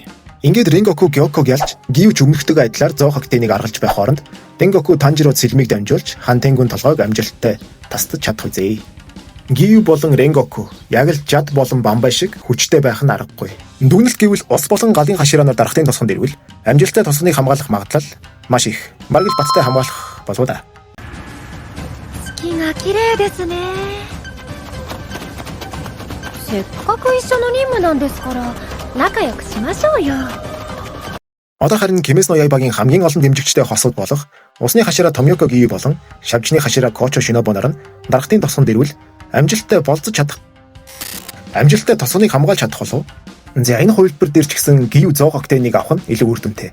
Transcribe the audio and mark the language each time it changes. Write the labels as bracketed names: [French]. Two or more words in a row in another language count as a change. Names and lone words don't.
[Mongolian] Ингээд Ренгоку Гёкког ялж Гиевч өмнөхтэйгээ адилаар зоо хактеныг аргалж байх хооронд Ренгоку Танжиро сэлмийг дамжуулж Хантайгүйн толгойг амжилттай тасдаж чадах үзье. Гиев болон Ренгоку яг л жад болон бамбай шиг хүчтэй байх нь аргагүй. Дүгнэлт гэвэл ус болон галын хашираанаар дарахтын тосгонд ирвэл амжилттай тосгоныг хамгаалах магадлал маш их. Бараг л баттай хамгаалах болов да. [Japanese] 月が綺麗ですね。せっかく一緒の任務なんですから仲良くしましょうよ。 [Mongolian] Одоо харин Кимэс но Яйбагийн хамгийн олон дэмжигчтэй хосууд болох усны хашираа Томьёко Гиев болон шавжны хашираа Кочо Шинобо нар нь дарахтын тосгонд ирвэл амжилттай болцож чадах. Амжилттай тосгоныг хамгаалж чадах болов. За энэ хувилбар дээр ч гэсэн Гиев зоо хактеныг авах нь илүү үр дүнтэй.